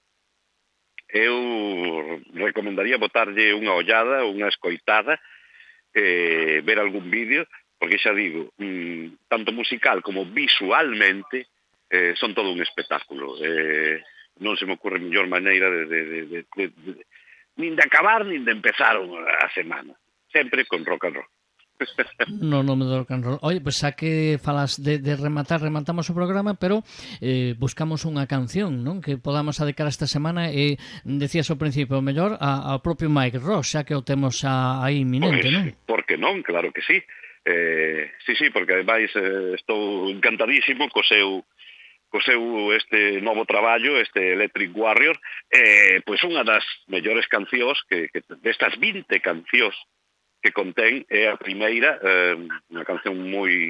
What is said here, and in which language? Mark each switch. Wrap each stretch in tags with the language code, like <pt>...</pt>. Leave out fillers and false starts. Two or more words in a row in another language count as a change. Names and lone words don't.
<gl>eu recomendaría botarlle unha ollada, unha escoitada, ver algún vídeo, porque xa digo, tanto musical como visualmente, son todo un espectáculo. Non se me ocurre mellor maneira nin de acabar nin de empezar a semana. Sempre con</gl> <en>rock and roll.</en> <gl>No nome do</gl> <en>rock and roll.</en> <gl>Oye, pois xa que falas de rematamos o programa, pero buscamos unha canción, non? Que podamos adicar esta semana e decías ao principio, o mellor ao propio Mike Ross, xa que o temos aí inminente, non? Porque non, claro que sí. Sí, porque ademais estou encantadísimo co seu este novo traballo, este Electric Warrior, pois unha das mellores cancións que destas 20 cancións que contén é a primeira, unha canción moi...</gl>